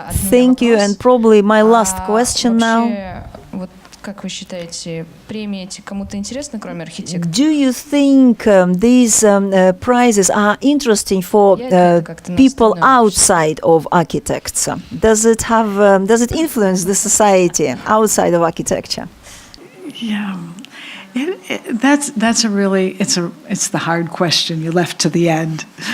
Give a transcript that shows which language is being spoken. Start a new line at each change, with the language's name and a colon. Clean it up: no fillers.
English: Thank you, and probably my last question now.
Russian: Вот как вы считаете, премии эти кому-то интересны, кроме архитекторов?
English: Do you think these prizes are interesting for people outside of architects? Does it influence the society outside of architecture? Yeah. That's a really it's the hard question you left to the end.